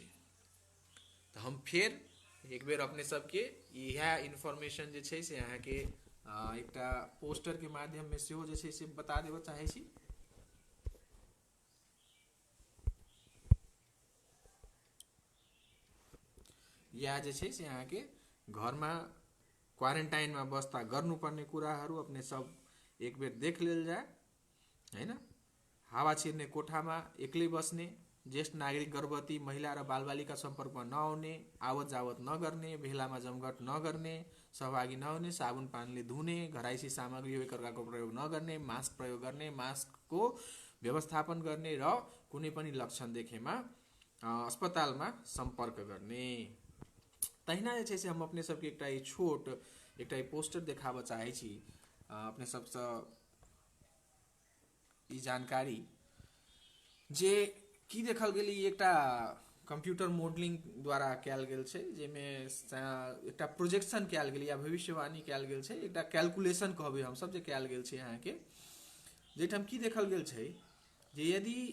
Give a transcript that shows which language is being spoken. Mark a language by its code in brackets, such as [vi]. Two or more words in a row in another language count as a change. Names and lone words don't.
[mai] तो हम फिर एक बेर अपने सबके यह इन्फॉर्मेशन जे छै से अहाँ के एकटा पोस्टर के माध्यम में सेहो जे छै से बता देबऽ चाहे छी। या जे छै से अहाँ के घर में क्वारंटाइन में [ne] बस्ता गर्नुपर्ने कुराहरू [mai] अपने सब एक बेर देख लेल जाए, है ना। [ne] हावा छिर्ने कोठा में एक्लै बस्ने, ज्येष्ठ नागरिक, गर्भवती महिला र बालबालिका संपर्क में नआउने, आवत जावत नगर्ने, भेला में जमघट नगर्ने, सहभागी नहुने, साबुन पानीले धुने, घरायसी सामग्री एक अर्काको प्रयोग नगर्ने, मास्क प्रयोग गर्ने, मास्क को व्यवस्थापन गर्ने र कुनै पनि लक्षण देखेमा अस्पतालमा संपर्क गर्ने। [mai] तहिना जे छै से हम अपने सबके एकटा छोट एकटा पोस्टर देखाबऽ चाहै छी अपने सबसँ ई जानकारी जे की देखल गेल एकटा [en] computer modeling [mai] द्वारा कयल गेल छै, जेमे एकटा प्रोजेक्शन कयल गेल या भविष्यवाणी कयल गेल छै, एकटा कैलकुलेशन कहबै हम सब जे कयल गेल छै अहाँ के, जेठाम की देखल गेल छै जे यदि